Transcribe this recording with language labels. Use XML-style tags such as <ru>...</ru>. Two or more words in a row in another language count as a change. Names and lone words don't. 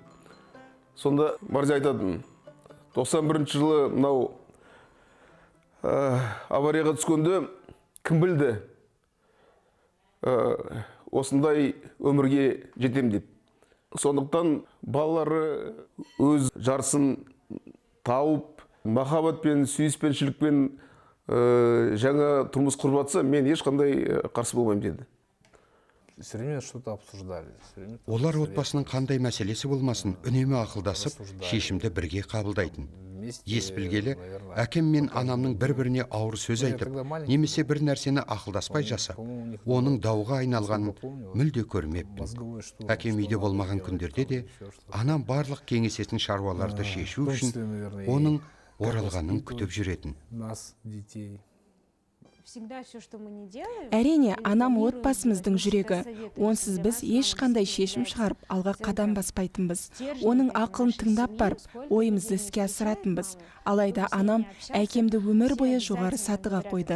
<kk>Сонда Мәрзия айтатын: 91 жылы мынау аварияға түскенде кім білді осындай өмірге жетем деп. Сондықтан балалары өз жарсын тауып, махаббат пен сүйіспеншілікпен жаңа тұрмыс құрып жатса, мен ешқандай қарсы болмаймын деді.</kk> <ru>Все время что-то обсуждали.</ru> <kk>Олар отбасының қандай мәселесі болмасын, үнемі ақылдасып, шешімді бірге қабылдайтын. Ес білгелі, әкем мен анамның бір-біріне ауыр сөз айтып, немесе бір нәрсені ақылдаспай жасап, оның дауға айналғанын мүлде көрмеппін. Әкем үйде болмаған күндерде де, анам барлық кеңесетін шаруаларды шешу үшін, оның оралғанын күтіп жүретін.</kk> <ru>Нас, детей.</ru> <kk>Әрине, анам отбасымыздың жүрегі. Онсыз біз ешқандай шешім шығарып, алға қадам баспайтынбыз. Оның ақылын тыңдап барып, ойымызды іске асыратынбыз. Алайда анам әкемді өмір бойы жоғары сатыға қойды.</kk>